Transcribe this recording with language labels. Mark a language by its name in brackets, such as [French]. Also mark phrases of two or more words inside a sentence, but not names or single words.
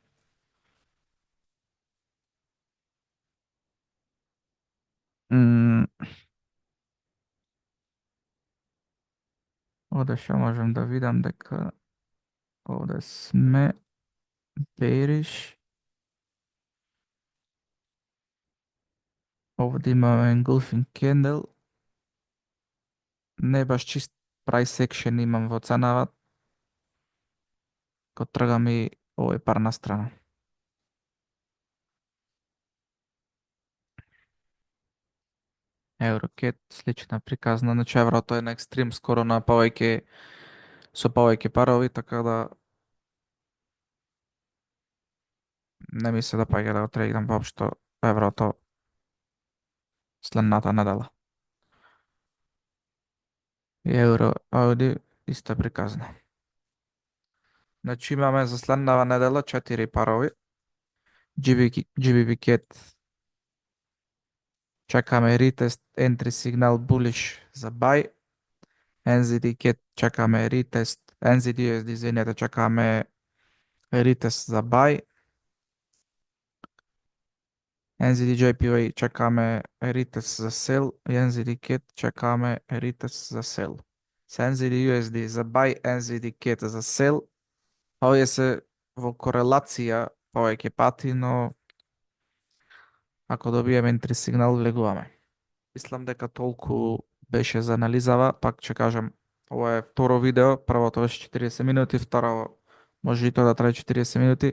[Macedonian] М, Овде што можам да видам дека овде сме бериш. Овде имаме [English] engulfing candle. [Macedonian] Не баш чист [English] price action [Macedonian] имам во ценава, кога тргам и овој пар на страна. Еврокет, слична приказна, значи еврото е на екстрим скоро на со повеќе парови, така да не ми се допаѓа да го трейдам воопшто еврото следната недела. И евро, ауди, иста приказна. Значи имаме за следнава недела 4 парови. GBP Cat чекаме [English] retest entry [Macedonian] сигнал bullish за buy. NZD Cat чекаме retest, NZD USD извинете, чекаме retest за buy. NZD JPY чекаме retest за sell и NZD Cat чекаме retest за sell. С NZD USD за buy, NZD Cat за sell. Овие се во корелација повеќе пати, но ако добиеме entry сигнал влегуваме. Мислам дека толку беше за анализава, пак ќе кажам, ова е второ видео, првото беше 40 минути, второ може и тоа да трае 40 минути.